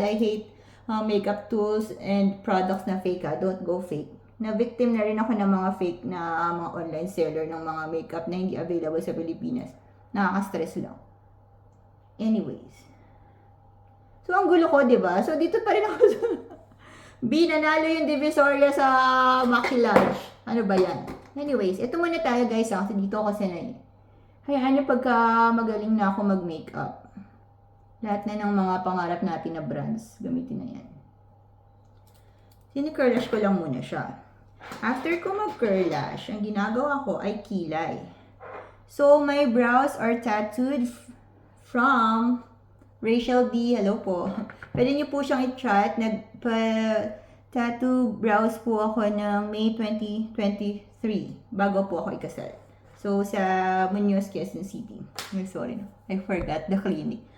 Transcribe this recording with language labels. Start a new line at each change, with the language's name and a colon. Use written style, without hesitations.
English: I hate makeup tools and products
Filipino: na fake ha.
English: Don't go fake.
Filipino: Na-victim na rin ako ng mga fake na mga online seller ng mga makeup na hindi available sa Pilipinas. Nakaka-stress lang. Anyways. So, ang gulo ko, diba? So, dito pa rin ako sa B, nanalo yung Divisoria sa maquillage. Ano ba yan? Anyways, ito muna tayo guys kasi dito ako sanay. Hayaan nyo pagka magaling na ako mag-makeup. Lahat na ng mga pangarap natin na brands, gamitin na yan. Sini-curl lash ko lang muna siya. After ko mag-curl lash, ang ginagawa ko ay kilay.
English: So, my brows are tattooed from Rachel B.
Filipino: Hello po. Pwede niyo po siyang i-chat. Nagpa-tattoo brows po ako ng May 2023 bago po ako ikasal. So, sa Muñoz, Quezon City.
English: Sorry, I forgot the clinic.